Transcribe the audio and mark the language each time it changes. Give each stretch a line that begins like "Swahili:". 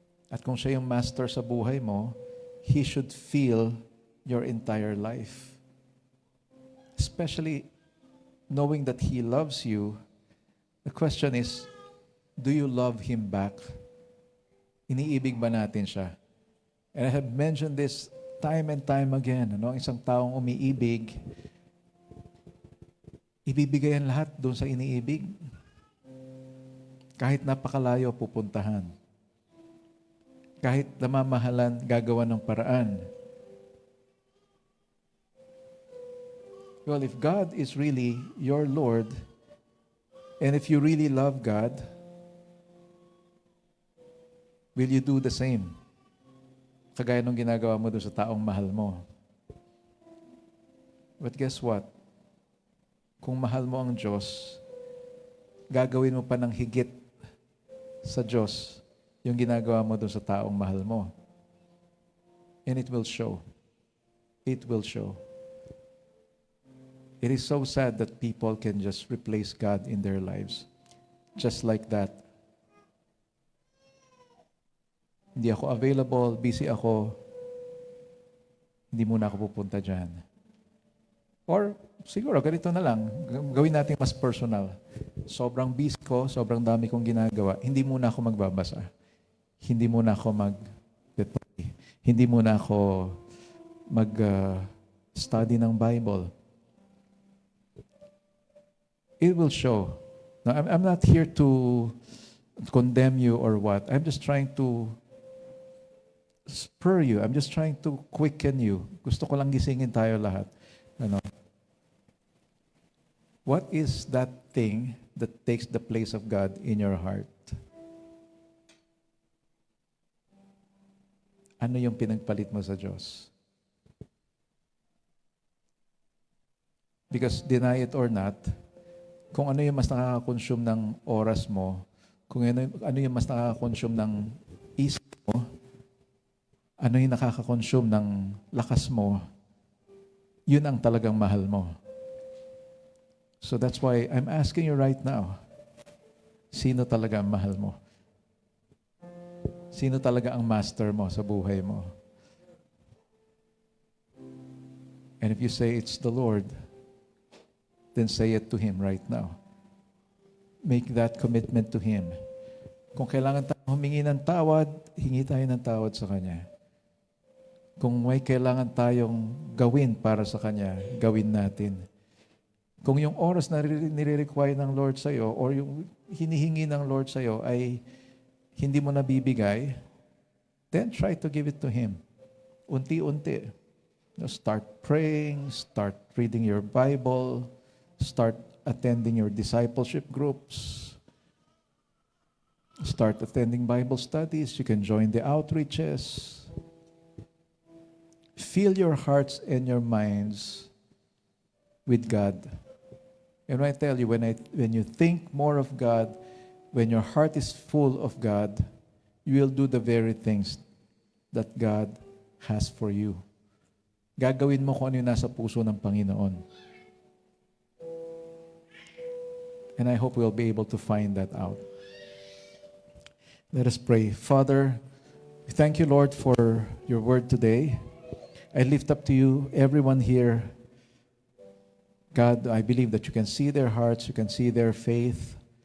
Filipino: At kung siya yung Master sa buhay mo,
English: He should feel your entire life. Especially knowing that He loves you, the question is, do you love Him back?
Filipino: Iniibig ba natin siya?
English: And I have mentioned this time and time again.
Filipino: Ang isang taong umiibig, ibibigay ang lahat doon sa iniibig. Kahit napakalayo pupuntahan. Kahit namamahalan, gagawa ng paraan.
English: Well, if God is really your Lord, and if you really love God, will you do the same?
Filipino: Kagaya nung ginagawa mo doon sa taong mahal mo.
English: But guess what?
Filipino: Kung mahal mo ang Diyos, gagawin mo pa ng higit sa Diyos yung ginagawa mo doon sa taong mahal mo.
English: And it will show. It will show. It is so sad that people can just replace God in their lives. Just like that.
Filipino: Hindi ako available, busy ako, hindi muna ako pupunta dyan. Or siguro, ganito na lang, gawin natin mas personal. Sobrang busy ko, sobrang dami kong ginagawa, hindi muna ako magbabasa. Hindi muna ako mag-pray. Hindi muna ako mag-study ng Bible.
English: It will show. Now, I'm not here to condemn you or what. I'm just trying to spur you. I'm just trying to quicken you.
Filipino: Gusto ko lang gisingin tayo lahat. Ano?
English: What is that thing that takes the place of God in your heart?
Filipino: Ano yung pinagpalit mo sa Diyos?
English: Because deny it or not,
Filipino: kung ano yung mas nakaka-consume ng oras mo, kung ano yung mas nakaka-consume ng isip mo, ano yung nakaka-consume ng lakas mo, yun ang talagang mahal mo.
English: So that's why I'm asking you right now,
Filipino: sino talaga ang mahal mo? Sino talaga ang master mo sa buhay mo?
English: And if you say it's the Lord, then say it to Him right now. Make that commitment to Him.
Filipino: Kung kailangan tayo humingi ng tawad, hingi tayo ng tawad sa Kanya. Kung may kailangan tayong gawin para sa Kanya, gawin natin. Kung yung oras na nire-require ng Lord sa'yo or yung hinihingi ng Lord sa'yo ay hindi mo nabibigay,
English: then try to give it to Him.
Filipino: Unti-unti.
English: Start praying, start reading your Bible, start attending your discipleship groups, start attending Bible studies. You can join the outreaches. Fill your hearts and your minds with God. And I tell you, when you think more of God, when your heart is full of God, you will do the very things that God has for you.
Filipino: Gagawin mo kung ano yung nasa puso ng Panginoon.
English: And I hope we'll be able to find that out. Let us pray. Father, we thank you, Lord, for your word today. I lift up to you everyone here. God, I believe that you can see their hearts, you can see their faith.